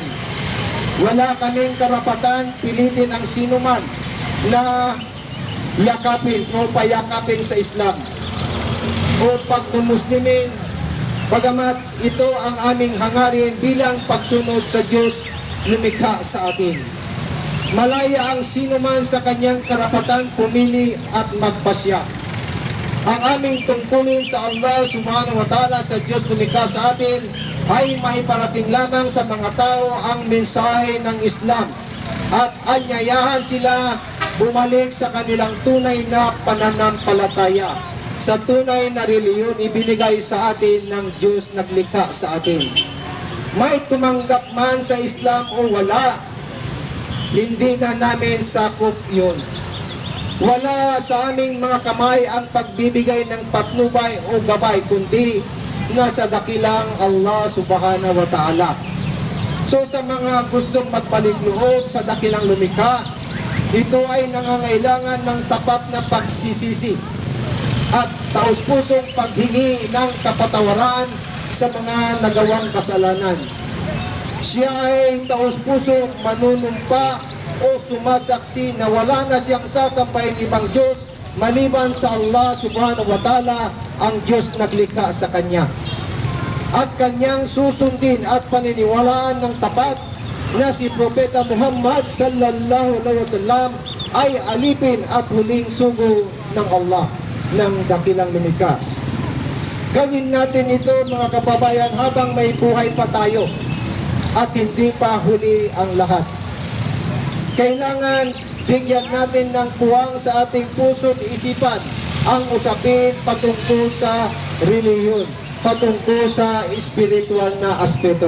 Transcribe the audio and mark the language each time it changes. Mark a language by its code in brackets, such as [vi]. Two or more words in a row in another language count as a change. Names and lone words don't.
[tl] Wala kaming karapatan pilitin ang sinuman na yakapin o payakapin sa Islam o pagmumuslimin, bagamat ito ang aming hangarin bilang pagsunod sa Diyos lumikha sa atin. Malaya ang sinuman sa kanyang karapatan pumili at magpasya. Ang aming tungkulin sa Allah [ar] سبحانه وتعالى, [tl] sa Diyos lumikha sa atin, ay maiparating lamang sa mga tao ang mensahe ng Islam at anyayahan sila bumalik sa kanilang tunay na pananampalataya, sa tunay na reliyon ibinigay sa atin ng Diyos naglikha sa atin. May tumanggap man sa Islam o wala, hindi na namin sakop yun. Wala sa aming mga kamay ang pagbibigay ng patnubay o gabay, kundi nasa dakilang Allah [ar] سبحانه وتعالى. [tl] So sa mga gustong magbalik loob sa dakilang lumikha, ito ay nangangailangan ng tapat na pagsisisi at taus-pusong paghingi ng kapatawaran sa mga nagawang kasalanan. Siya ay taus-pusong manunumpa o sumasaksi na wala na siyang sasampahin ibang Diyos maliban sa Allah [ar] سبحانه وتعالى, [tl] ang Diyos naglikha sa kanya. At kanyang susundin at paniniwalaan ng tapat na si Propeta Muhammad [ar] صلى الله عليه وسلم [tl] ay alipin at huling sugo ng Allah, ng dakilang lumikha. Gawin natin ito mga kababayan habang may buhay pa tayo at hindi pa huli ang lahat. Kailangan bigyan natin ng puwang sa ating puso at isipan ang usapin patungkol sa relihiyon, patungkol sa espiritual na aspeto.